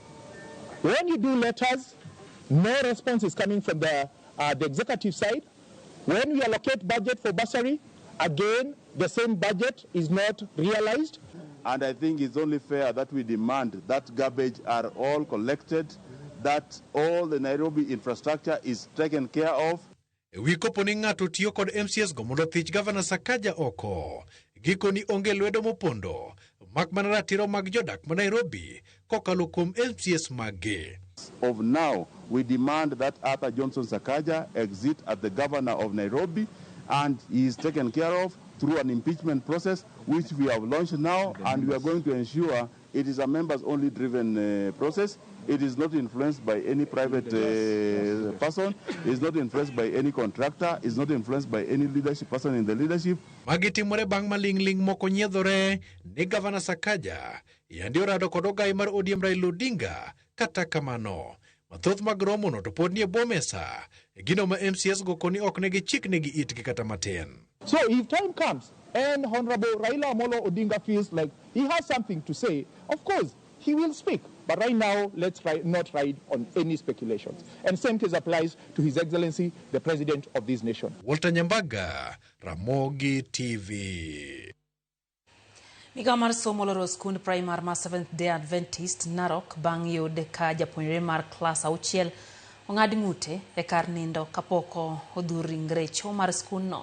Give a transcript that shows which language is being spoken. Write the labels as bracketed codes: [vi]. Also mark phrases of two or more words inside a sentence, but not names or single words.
[en] When you do letters, no response is coming from the executive side. When we allocate budget for bursary, again, the same budget is not realized. And I think it's only fair that we demand that garbage are all collected, that all the Nairobi infrastructure is taken care of. [luo] Wikopo ni ng'ato tiyo kod MCS go mondo thich Governor Sakaja oko. Giko ni onge lwedo mopondo. Mak mana ratiro mag jodak ma Nairobi kokalo kuom MCS mage. [en] Of now, we demand that Arthur Johnson Sakaja exit as the governor of Nairobi, and he is taken care of through an impeachment process, which we have launched now, and we are going to ensure it is a members-only driven process. It is not influenced by any private person. It's not influenced by any contractor. It's not influenced by any leadership person in the leadership. [luo] Magitimore bang malingling moko nyiedhore ni Governor Sakaja yandio rado kod ogai mar ODM Raila Odinga kata kamano. Mathoth mag romono to pod nie bomesa. Gino ma MCS go koni ok negi chik negi itgi kata matin. [en] So if time comes and Honorable Raila Amolo Odinga feels like he has something to say, of course, he will speak. But right now, let's not ride on any speculations. And same case applies to His Excellency, the President of this nation. Walter Nyambaga, Ramogi TV. [luo] Migao mar somo loro skund primar ma Seventh Day Adventist Narok bang' yude ka japuonjre mar klas 6 ong'ad ng'ute e kar nindo kapoko odhur ringre cho mar skundno.